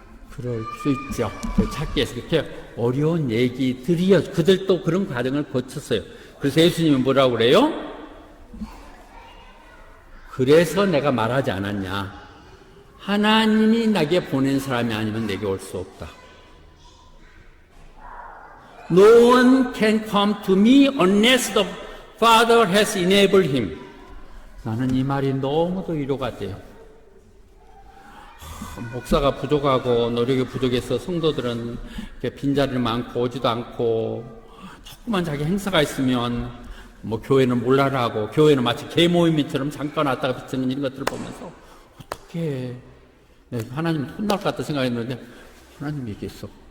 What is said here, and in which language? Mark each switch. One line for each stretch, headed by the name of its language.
Korean: 그럴 수 있죠. 찾기 위해서 그렇게 어려운 얘기들이요. 그들도 그런 과정을 거쳤어요. 그래서 예수님은 뭐라고 그래요? 그래서 내가 말하지 않았냐. 하나님이 나에게 보낸 사람이 아니면 내게 올 수 없다.
English: No one can come to me unless the Father has enabled him.
Korean: 나는 이 말이 너무도 위로가 돼요. 목사가 부족하고 노력이 부족해서 성도들은 빈자리를 많고 오지도 않고 조그만 자기 행사가 있으면 뭐 교회는 몰라라 하고 교회는 마치 개모임처럼 잠깐 왔다가 비치는 이런 것들을 보면서 어떻게 하나님 혼날 것 같다 생각했는데 하나님 얘기했어.